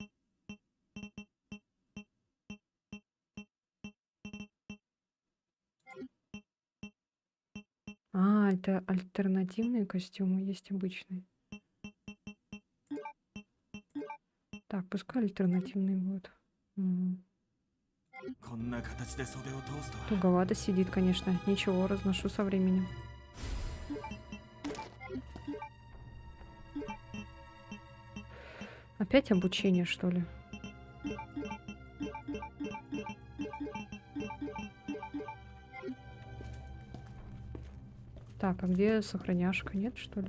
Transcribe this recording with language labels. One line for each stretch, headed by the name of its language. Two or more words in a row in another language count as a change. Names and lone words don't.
Russian: А, это альтернативные костюмы, есть обычные. Так, пускай альтернативные будут. Мгм.
Japanese: こんな形で袖を通すとは。
Russian: Туговато сидит, конечно. Ничего, разношу со временем. Опять обучение, что ли? Так, а где сохраняшка? Нет, что ли?